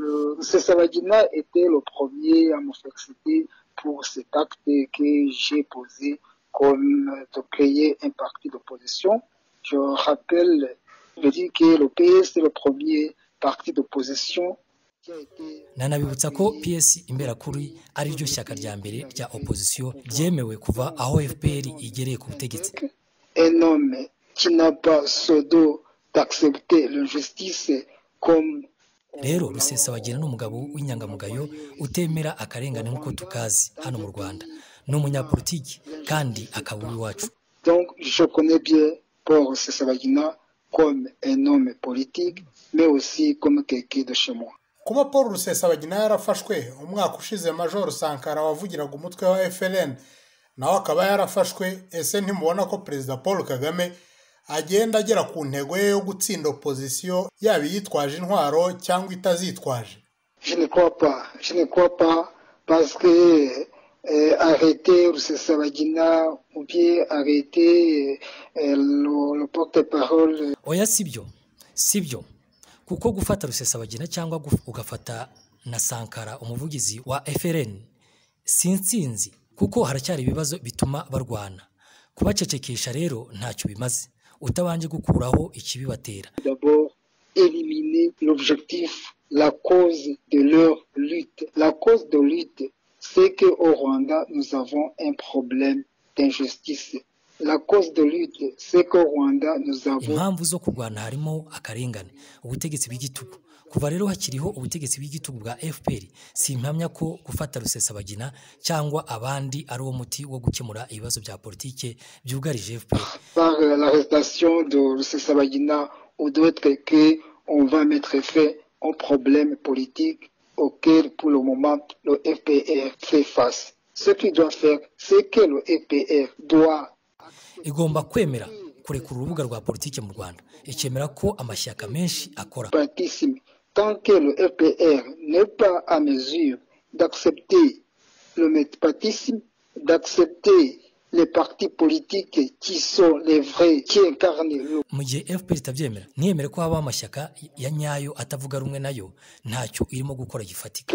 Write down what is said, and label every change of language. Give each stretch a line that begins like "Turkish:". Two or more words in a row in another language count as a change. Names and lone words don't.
French: Rusesabagina était le premier à me féliciter pour cet acte que j'ai posé comme de créer un parti d'opposition. Je rappelle, je dis que le PS est le premier parti d'opposition.
Kinyarwanda: Nanabibutsa ko PS Imberakuri ari ryo shyaka rya mbere rya opposition ryemewe kuva aho FPR igereye ku butegetsi.
French: Un homme qui n'a pas sodo d'accepter l'injustice comme
Kinyarwanda: rero Rusesabagina n'umugabo w'inyangamugayo utemera akarengane nk'uko tukazi hano mu Rwanda, n'umunyapolitiki kandi akaba iwacu.
French: Donc je connais bien Paul Rusesabagina comme un homme politique mais aussi comme quelqu'un de chez moi.
Kinyarwanda: Kuba Paul Rusesabagina yarafashwe umwaka ushize Major Sankara wavugiraga umutwe wa FLN nawe akaba yarafashwe, ese ntimubona ko Perezida Paul Kagame agenda agera ku ntego ye yo gutsinda opposition yaba yitwaje intwaro cyangwa itazitwaje?
French: Je ne crois pas parce que arrêter Rusesabagina ou bien arrêter le porte-parole.
Kinyarwanda: Oya sibyo kuko gufata Rusesabagina cyangwa ugafata na Sankara umuvugizi wa FLN sinzi kuko haracyari ibibazo bituma barwana. Kubacecekesha rero ntacyo bimaze utabanje gukuraho ikibibatera.
French: D'abord éliminer l'objectif, la cause de leur lutte. La cause de lutte, c'est que au Rwanda nous avons un problème d'injustice. La cause de lutte, c'est qu'au Rwanda nous avons
Kinyarwanda: impamvu zo kurwana harimo akarengane, ubutegetsi bw'igitugu. Kuva rero hakiriho ubutegetsi bw'igitugu bwa FPR, simpamya ko gufata Rusesabagina cyangwa abandi ari wo muti wo gukemura ibibazo bya politike byugarije FPR.
French: Par l'arrestation de Rusesabagina ou d'autres que on va mettre fin au problème politique auquel pour le moment le FPR fait face. Ce qu'il doit faire, c'est que le FPR doit
Kinyarwanda: igomba kwemera kurekura urubuga rwa politike mu Rwanda, ikemera ko amashyaka menshi akora.
French: Tant que le FPR n'est pas à mesure d'accepter le multipartisme, d'accepter les partis politiques qui sont les vrais, qui incarnent le...
Kinyarwanda: Mu gihe FPR itabyemera, ntiyemere ko haba amashyaka ya nyayo atavuga rumwe nayo, ntacyo irimo gukora gifatika.